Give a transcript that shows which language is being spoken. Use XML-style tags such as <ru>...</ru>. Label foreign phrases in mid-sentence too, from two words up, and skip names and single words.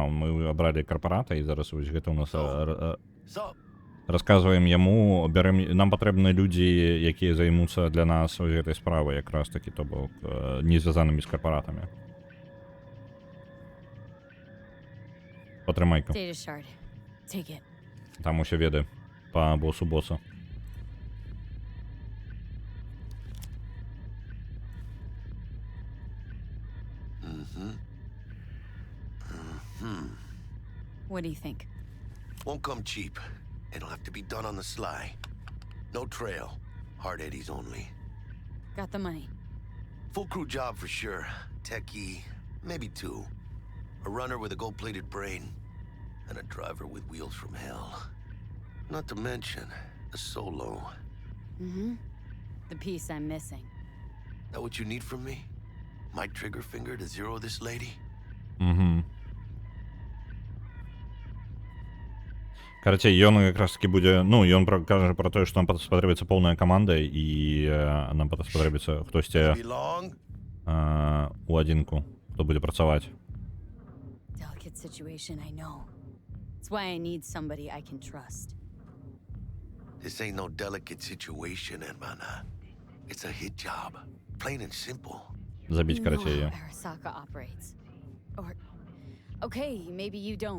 <be>Мы абралі карпарата, і зараз вось гэта ў нас расказваем яму, нам патрэбны людзі, якія займуцца для нас вось гэтай справай, якраз такі, то бок, не звязанымі з карпаратамі. Патрымай-ка.</be> <en>data shard. Take it.</en> <be>Там усе веды па босу боса.</be> <en>What do you think? Won't come cheap. It'll have to be done on the sly. No trail. Hard eddies only. Got the money. Full crew job for sure. Techie, maybe two. A runner with a gold-plated brain. And a driver with wheels from hell. Not to mention, a solo. Mm-hmm. The piece I'm missing. That what you need from me? My trigger finger to zero this lady?</en> <be>Карацей, ён якраз таки будзе, ну, ён кажа пра тое, што нам спатрэбіцца поўная каманда, і нам спатрэбіцца хтосьці</be> <en>Be long?</en> <be>у адзінку, хто будзе працаваць.</be> <en>Delicate situation, I know. It's why I need somebody I can trust. This ain't no delicate situation, hermana. It's a hit job. Plain and simple.</en> <be>Забіць,</be> <en>You know</en> <be>карацей,</be> <en>how Arasaka operates. Or, okay, maybe you don't.</en>